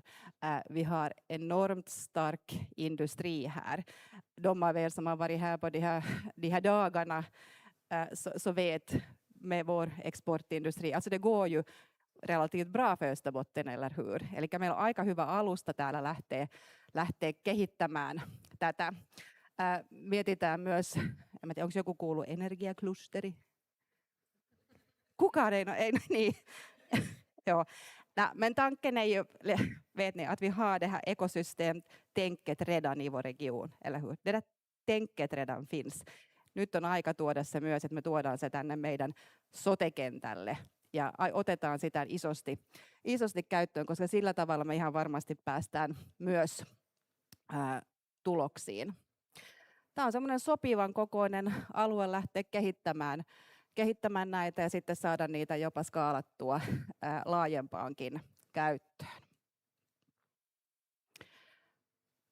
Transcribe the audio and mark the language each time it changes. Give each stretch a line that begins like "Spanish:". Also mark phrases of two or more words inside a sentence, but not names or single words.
Swedish: Vi har enormt stark industri här. De av er som har varit här på de här dagarna så vet med vår exportindustri. Alltså det går ju relativt bra för Österbotten, eller hur?
Finnish: Eli meillä on aika hyvä alusta täällä lähtee kehittämään tätä. Mietitään myös, en tiedä, onko joku kuullut energiaklusteri? Kukaan ei niin.
Swedish: Ja, men tanken är ju, vet ni, att vi har det här ekosystemtänket redan i vår region, eller hur? Det där tänket redan finns.
Finnish: Nyt on aika tuoda se myös, että me tuodaan se tänne meidän sote-kentälle ja otetaan sitä isosti käyttöön, koska sillä tavalla me ihan varmasti päästään myös tuloksiin. Tämä on semmoinen sopivan kokoinen alue lähteä kehittämään näitä ja sitten saada niitä jopa skaalattua laajempaankin käyttöön.